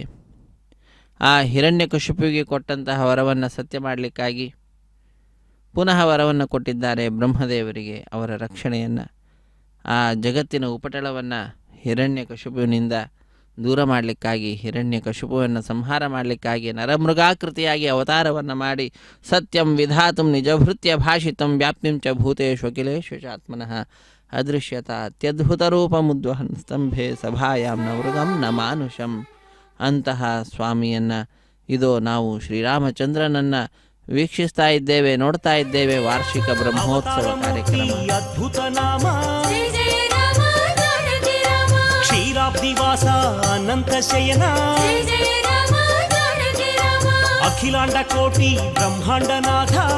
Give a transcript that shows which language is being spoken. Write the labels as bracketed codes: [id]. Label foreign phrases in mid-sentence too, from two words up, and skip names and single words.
[kn] ಆ ಹಿರಣ್ಯಕಶಿಪುವಿಗೆ ಕೊಟ್ಟಂತಹ ವರವನ್ನು ಸತ್ಯ ಮಾಡಲಿಕ್ಕಾಗಿ ಪುನಃ ವರವನ್ನು ಕೊಟ್ಟಿದ್ದಾರೆ ಬ್ರಹ್ಮದೇವರಿಗೆ, ಅವರ ರಕ್ಷಣೆಯನ್ನು. ಆ ಜಗತ್ತಿನ ಉಪಟಳವನ್ನು ಹಿರಣ್ಯಕಶಿಪುವಿನಿಂದ ದೂರ ಮಾಡಲಿಕ್ಕಾಗಿ, ಹಿರಣ್ಯಕಶಿಪುವನ್ನು ಸಂಹಾರ ಮಾಡಲಿಕ್ಕಾಗಿ ನರಮೃಗಾಕೃತಿಯಾಗಿ ಅವತಾರವನ್ನು ಮಾಡಿ [sa] ಸತ್ಯಂ ವಿಧಾತುಂ ನಿಜಭೃತ್ಯ ಭಾಷಿತಂ ವ್ಯಾಪ್ತಿಂ ಚ ಭೂತೇಷು ಅಖಿಲೇಷು ಚಾತ್ಮನಃ ಅದೃಶ್ಯತ ಅತ್ಯದ್ಭುತರೂಪಮುದ್ವಹನ್ ಸ್ತಂಭೆ ಸಭಾಯಾಂ ನ ಮೃಗಂ ನ ಮಾನುಷಂ. [kn] ಅಂತಹ ಸ್ವಾಮಿಯನ್ನು ಇದೋ ನಾವು ಶ್ರೀರಾಮಚಂದ್ರನನ್ನು ವೀಕ್ಷಿಸ್ತಾ ಇದ್ದೇವೆ, ನೋಡ್ತಾ ಇದ್ದೇವೆ. ವಾರ್ಷಿಕ ಬ್ರಹ್ಮೋತ್ಸವ ಕಾರ್ಯಕ್ರಮ. [sa] ಅದ್ಭುತ ನಾಮ ಕ್ಷೀರಾಬ್ದಿವಾಸ ಅನಂತ ಶಯನ ಅಖಿಲಾಂಡ ಕೋಟಿ ಬ್ರಹ್ಮಾಂಡನಾಥ